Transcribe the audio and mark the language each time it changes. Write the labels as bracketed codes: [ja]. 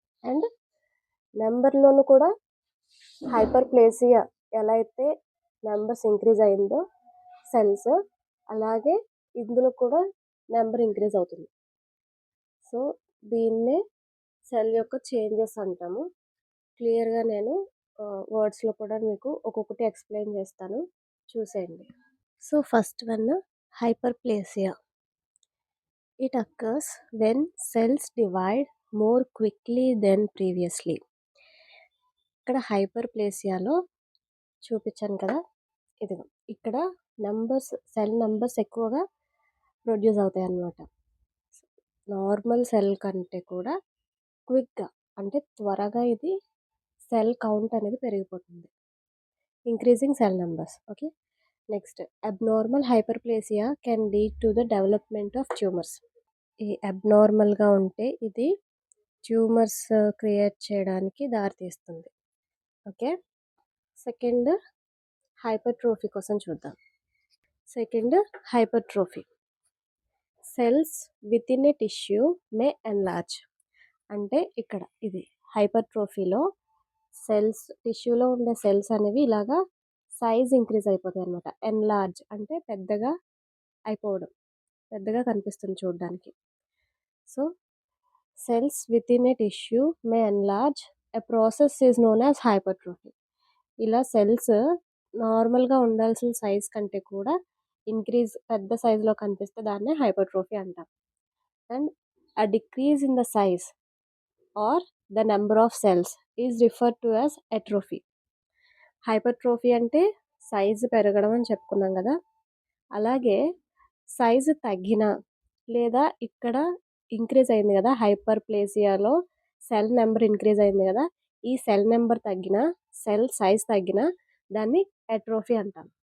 [te] And నెంబర్లోనూ కూడా hyperplasia ఎలా అయితే నెంబర్స్ ఇంక్రీజ్ అయిందో సెల్స్, అలాగే ఇందులో కూడా నెంబర్ ఇంక్రీజ్ అవుతుంది. సో దీన్నే సెల్ యొక్క చేంజెస్ అంటాము. క్లియర్గా నేను వర్డ్స్లో కూడా మీకు ఒక్కొక్కటి ఎక్స్ప్లెయిన్ చేస్తాను, చూసేయండి. So first one, hyperplasia. [en] It occurs when cells divide more quickly than previously. [te] ఇక్కడ హైపర్ప్లేసియాలో చూపించాను కదా, ఇది ఇక్కడ నెంబర్స్, సెల్ నెంబర్స్ ఎక్కువగా ప్రొడ్యూస్ అవుతాయి అన్నమాట. నార్మల్ సెల్ కంటే కూడా క్విక్గా, అంటే త్వరగా ఇది సెల్ కౌంట్ అనేది పెరిగిపోతుంది, [en] Increasing cell numbers. Okay, next abnormal hyperplasia can lead to the development of tumours. [te] ఈ అబ్నార్మల్గా ఉంటే ఇది ట్యూమర్స్ క్రియేట్ చేయడానికి దారితీస్తుంది. ఓకే, సెకండ్ హైపర్ట్రోఫీ కోసం చూద్దాం. [en] Second hypertrophy. Cells with in a tissue may enlarge. [te] అంటే ఇక్కడ ఇది హైపర్ట్రోఫీలో సెల్స్, టిష్యూలో ఉండే సెల్స్ అనేవి ఇలాగా సైజ్ ఇంక్రీజ్ అయిపోతాయి అనమాట. ఎన్లార్జ్ అంటే పెద్దగా అయిపోవడం, పెద్దగా కనిపిస్తుంది చూడడానికి. [en] So cells within a tissue may enlarge. A process is known as hypertrophy. [te] ఇలా సెల్స్ నార్మల్గా ఉండాల్సిన సైజ్ కంటే కూడా ఇంక్రీజ్, పెద్ద సైజులో కనిపిస్తే దాన్నే హైపర్ట్రోఫీ అంటాం. [en] And a decrease in the size or the number of cells is referred to as atrophy. [te] Hypertrophy అంటే సైజు పెరగడం అని చెప్పుకున్నాం కదా, అలాగే సైజు తగ్గిన లేదా ఇక్కడ ఇంక్రీజ్ అయింది కదా, హైపర్ ప్లేసియాలో సెల్ నెంబర్ ఇంక్రీజ్ అయింది కదా, ఈ సెల్ నెంబర్ తగ్గిన, సెల్ సైజ్ తగ్గిన దాన్ని అట్రోఫీ అంటాం.